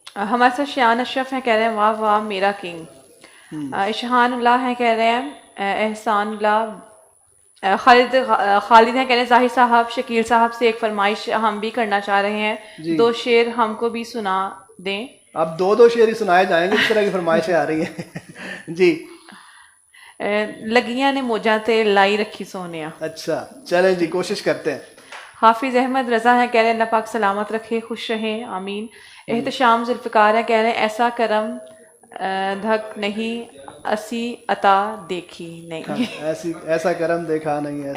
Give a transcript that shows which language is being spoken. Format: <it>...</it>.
<ur>ہمارے ساتھ شیان اشرف ہیں، کہہ رہے ہیں واہ واہ میرا کنگ. اشہان اللہ ہیں، کہہ رہے ہیں احسان اللہ. خالد ہیں، کہہ رہے ہیں ظاہر صاحب شکیل صاحب سے ایک فرمائش ہم بھی کرنا چاہ رہے ہیں، 2 شعر ہم کو بھی سنا دیں. اب 2 شعر ہی سنائے جائیں گے، اس طرح کی فرمائشیں آ رہی ہیں. جی</ur> <pa>لگیاں نے موجاں تے لائی رکھی سونیا.</pa> <ur>اچھا چلیں جی کوشش کرتے ہیں. حافظ احمد رضا ہے، کہہ رہے ہیں اللہ پاک سلامت رکھے، خوش رہیں آمین. احتشام ذوالفقار ہے، کہہ رہے ہیں ایسا کرم دھک نہیں اسی عطا دیکھی نہیں. ایسا کرم دیکھا نہیں،</ur>